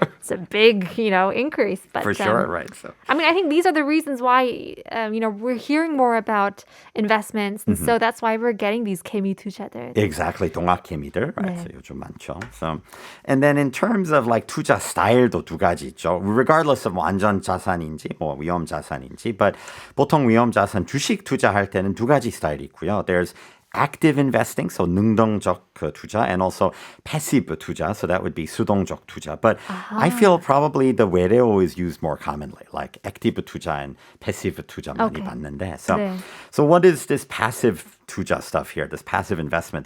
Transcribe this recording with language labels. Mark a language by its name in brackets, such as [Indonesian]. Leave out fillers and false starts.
[English] it's a big, increase. But, for sure, right? So. I mean, I think these are the reasons why, we're hearing more about investments. And so that's why we're getting these 개미 투자들. Exactly. [Korean] 동학개미들, right? 네. So 요즘 많죠. [English] So, and then in terms of like 투자 스타일도 두 가지 있죠. [Korean] Regardless of 뭐 안전 자산인지 뭐 위험 자산인지, but 보통 위험 자산 주식 투자할 때는 두 가지 스타일이 있고요. [English] There's active investing, so 능동적 투자, and also passive 투자, so that would be 수동적 투자. But I feel probably the 외래어 is used more commonly, like active 투자 and passive 투자 많이 Okay. [Korean] 봤는데. So, 네. [English] so what is this passive 투자 stuff here, this passive investment?